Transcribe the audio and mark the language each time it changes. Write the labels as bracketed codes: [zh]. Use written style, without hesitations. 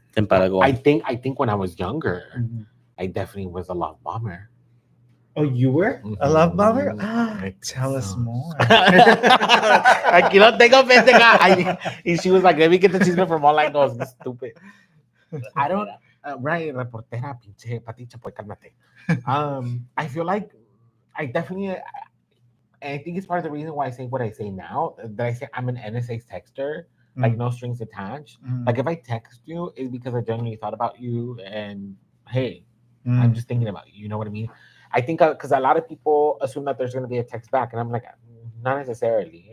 [es] empalago. [en] I think when I was younger, Mhm. I definitely was a love bomber. Oh, you were a love bomber? I Tell us so. more. [es] Aquí lo tengo, pendeja. [en] And she was like, let me get the chisme from all angles. Stupid. I don't. [es] Right, reportera, pinche paticha, pues cálmate. [en] I feel like I definitely. I think it's part of the reason why I say what I say now. That I say I'm an NSA texter, like no strings attached. Mm. Like if I text you, it's because I genuinely thought about you, and hey, Mm. I'm just thinking about you. You know what I mean? I think because a lot of people assume that there's going to be a text back, and I'm like, not necessarily.